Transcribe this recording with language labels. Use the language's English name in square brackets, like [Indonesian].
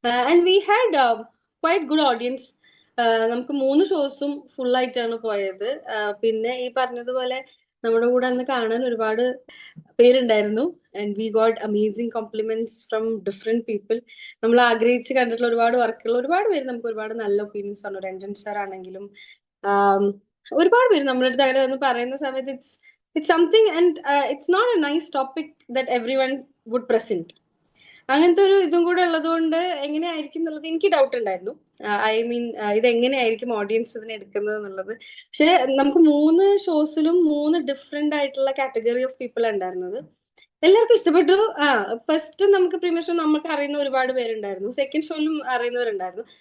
[English] And we had quite good audience. [Malayalam] നമുക്ക് 3 ഷോസും full ആയിട്ടാണ് പോയത്. പിന്നെ ഈ പറഞ്ഞതുപോലെ നമ്മുടെ കൂടെ അന്ന് കാണാൻ ഒരുപാട് പേരുണ്ടായിരുന്നു. [English] And we got amazing compliments from different people. [Malayalam] നമ്മൾ ആഗ്രഹിച്ച് കണ്ടിട്ടുള്ള ഒരുപാട് വർക്കുകൾ, ഒരുപാട് പേര് നമുക്ക് ഒരുപാട് നല്ല ഒപ്പീനിയൻസ് പറഞ്ഞു. രഞ്ജൻ സാർ ആണെങ്കിലും ഒരുപാട് പേര് നമ്മുടെ അടുത്ത് അങ്ങനെ വന്ന് പറയുന്ന സമയത്ത് [English] it's something, and it's not a nice topic that everyone would present. [Malayalam] അങ്ങനത്തെ ഒരു ഇതും കൂടെ ഉള്ളതുകൊണ്ട് എങ്ങനെയായിരിക്കും എന്നുള്ളത് എനിക്ക് ഡൗട്ട് ഉണ്ടായിരുന്നു. ഐ മീൻ, ഇത് എങ്ങനെയായിരിക്കും ഓഡിയൻസ് ഇതിനെ എടുക്കുന്നത് എന്നുള്ളത്. പക്ഷെ നമുക്ക് 3 ഷോസിലും 3 ഡിഫറെന്റ് ആയിട്ടുള്ള കാറ്റഗറി ഓഫ് പീപ്പിൾ ഉണ്ടായിരുന്നത്. എല്ലാവർക്കും ഇഷ്ടപ്പെട്ടു. ഫസ്റ്റ് നമുക്ക് പ്രീമിയർ ഷോ നമുക്ക് അറിയുന്ന ഒരുപാട് പേരുണ്ടായിരുന്നു, സെക്കൻഡ് ഷോയിലും അറിയുന്നവരുണ്ടായിരുന്നു.